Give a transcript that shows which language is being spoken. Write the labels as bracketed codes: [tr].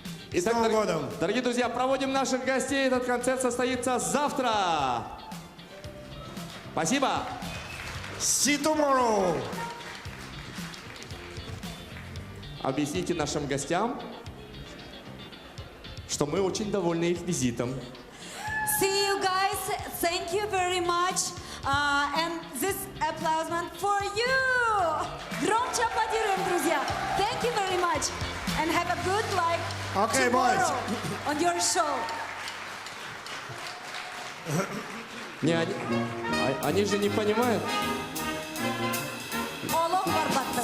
[ru] Итак, дорогие друзья, проводим наших гостей. Этот концерт состоится завтра. Спасибо. [en] See you tomorrow. [ru] Объясните нашим гостям, что мы очень довольны их визитом. [en] See you guys. Thank you very much. And this applause for you. [ru] Громче аплодируем, друзья. [en] Thank you very much. And have a good life Okay, tomorrow boys. on your show. [ru] Не, они же не понимают. Олог Барбатов.